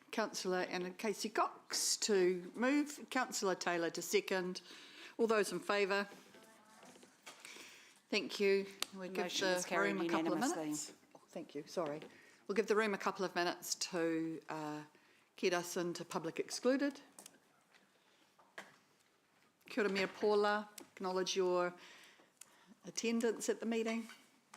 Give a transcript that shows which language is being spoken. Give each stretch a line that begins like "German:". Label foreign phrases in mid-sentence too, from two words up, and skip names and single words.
English: Councillor Anna Casey Cox to move, Councillor Taylor to second. All those in favour? Thank you. We'll give the room a couple of minutes. Oh, thank you, sorry. We'll give the room a couple of minutes to get us into public excluded.
Māori: Kia ora mea Paula,
English: acknowledge your attendance at the meeting.